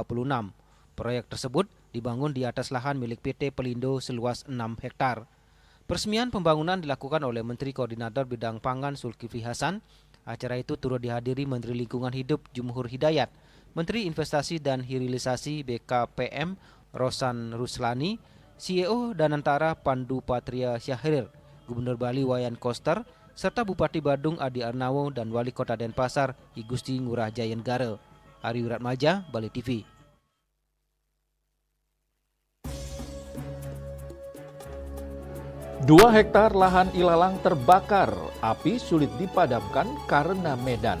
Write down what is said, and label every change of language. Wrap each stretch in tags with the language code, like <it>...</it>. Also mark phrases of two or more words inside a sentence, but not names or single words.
<id>Proyek tersebut dibangun di atas lahan milik PT Pelindo seluas 6 hektar. Peresmian pembangunan dilakukan oleh Menteri Koordinator Bidang Pangan Zulkifli Hasan. Acara itu turut dihadiri Menteri Lingkungan Hidup Jumhur Hidayat, Menteri Investasi dan Hilirisasi BKPM Rosan Ruslani, CEO Danantara Pandu Patria Syahrir, Gubernur Bali Wayan Koster, serta Bupati Badung Adi Arnawo dan Wali Kota Denpasar I Gusti Ngurah Jayenggara. Ari Wiratmaja, Bali TV. 2 hektar lahan ilalang terbakar, api sulit dipadamkan karena medan.</id>